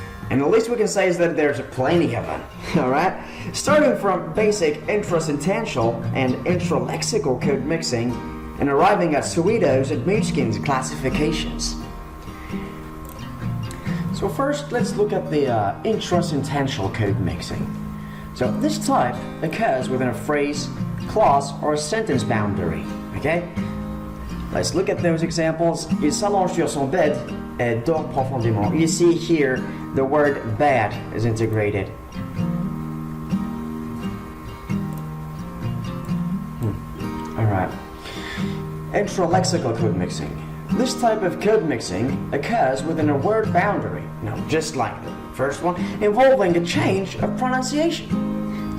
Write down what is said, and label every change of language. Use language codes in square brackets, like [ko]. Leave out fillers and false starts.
[en] And the least we can say is that there's plenty of them, alright? Starting from basic intrasentential and intralexical code mixing and arriving at Sweeto's and Mushkin's classifications. So first, let's look at the intrasentential code mixing. So this type occurs within a phrase, clause, or a sentence boundary, okay? Let's look at those examples. [fr] Il s'allonge sur son bed et dort profondément. [en] You see here the word bed is integrated. Alright. Intralexical code mixing. This type of code mixing occurs within a word boundary, just like the first one, involving a change of pronunciation.